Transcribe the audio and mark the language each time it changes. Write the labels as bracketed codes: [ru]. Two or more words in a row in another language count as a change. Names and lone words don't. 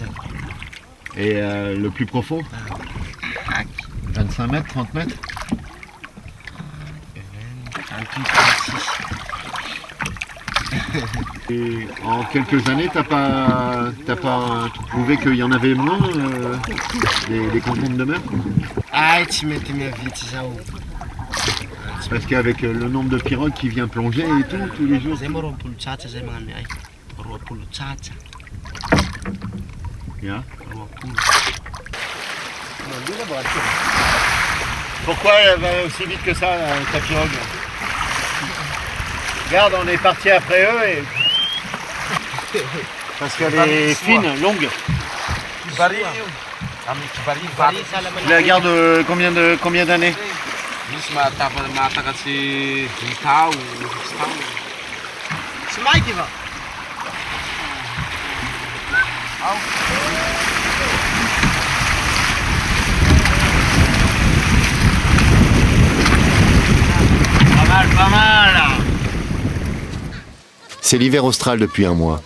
[fr] Et le plus profond 25 mètres, 30 mètres. Et en quelques années, t'as pas trouvé qu'il y en avait moins des concombres de mer? [mg] Ai tsy mety miavitsy zao. [fr] Parce qu'avec le nombre de pirogues qui vient plonger et tout, tous les jours. [mg] Zay moa 20 tsatsa zay magnano ay. 20 tsatsa. [en] Yeah. [fr] 20. Pourquoi elle va aussi vite que ça, ta pirogue? Regarde, on est parti après eux et... Parce qu'elle est fine, longue. Tu la gardes combien d'années? [mg] Misy mahatakatsy 10 tao, 6 tao. Tsy maiky va. [fr] Pas mal. C'est l'hiver austral depuis un mois.